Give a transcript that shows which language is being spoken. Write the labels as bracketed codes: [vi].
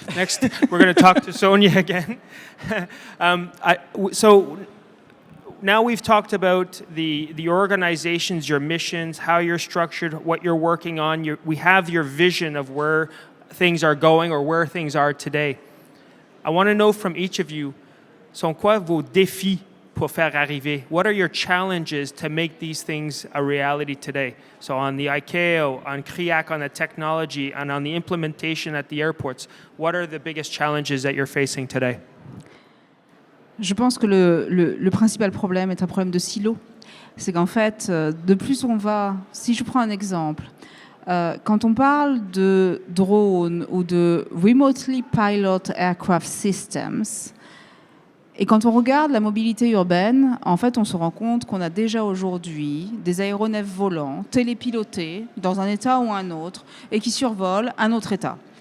[en] Next, we're going to talk to Sonia again. So now we've talked about the organizations, your missions, how you're structured, what you're working on. We have your vision of where things are going or where things are today. I want to know from each of you, [fr] sont quoi vos défis pour faire arriver? [en] What are your challenges to make these things a reality today? So on the ICAO, on CRIAC, on the technology, and on the implementation at the airports, what are the biggest challenges that you're facing today? [fr] Je pense que le principal problème est un problème de silo. C'est qu'en fait, de plus on va... Si je prends un exemple, quand on parle de drones ou de [en] remotely pilot aircraft systems, [fr] et quand on regarde la mobilité urbaine, en fait, on se rend compte qu'on a déjà aujourd'hui des aéronefs volants, télépilotés, dans un état ou un autre, et qui survolent un autre état.